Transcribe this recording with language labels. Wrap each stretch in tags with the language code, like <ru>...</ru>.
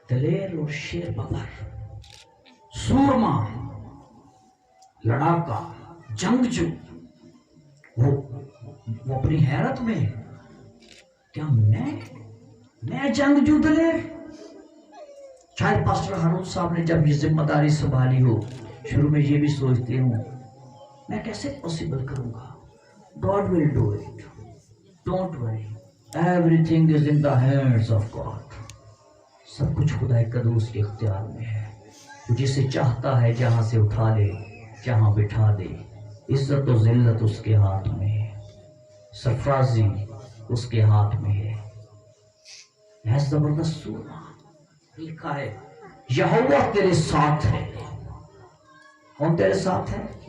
<ur>دلیر اور شیر ببر، سورما، لڑاکا، جنگجو، وہ اپنی حیرت میں، کیا میں جنگجو دلیر؟ شاید پاسٹر ہارون صاحب نے جب یہ ذمہ داری سنبھالی ہو، شروع میں یہ بھی سوچتے ہوں میں کیسے پوسیبل کروں گا۔</ur> <en>God will do it. Don't worry. Everything is in the hands of God.</en> <ur>سب کچھ خدا قدوس کے اختیار میں ہے، جسے چاہتا ہے جہاں سے اٹھا لے، جہاں بٹھا دے۔ عزت و ذلت اس کے ہاتھ میں ہے، سرفرازی اس کے ہاتھ میں ہے۔ یہ زبردست سورہ لکھا ہے، یہوہ تیرے ساتھ ہے۔ کون تیرے ساتھ ہے؟</ur>